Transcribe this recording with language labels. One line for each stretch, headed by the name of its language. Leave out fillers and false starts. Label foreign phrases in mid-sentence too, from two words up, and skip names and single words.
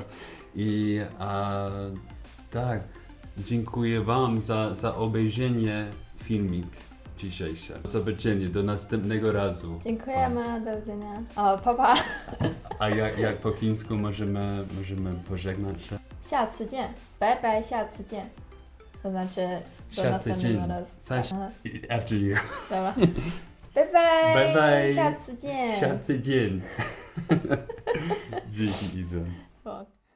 Polish: I tak, dziękuję Wam za obejrzenie filmik dzisiejszy. Do zobaczenia, do następnego razu. Dziękujemy, do widzenia. O, pa pa. A jak po chińsku możemy pożegnać się?
Chinese: 下次见，拜拜，下次见。
Polish: To znaczy do
Chinese: 下次见
Polish: następnego razu.
Chinese: 再
Polish: Aha,
English: after you.
Polish: dobra.
Chinese: 拜拜，拜拜下次见。下次见。
Polish: Dzięki Iza.
Chinese: O.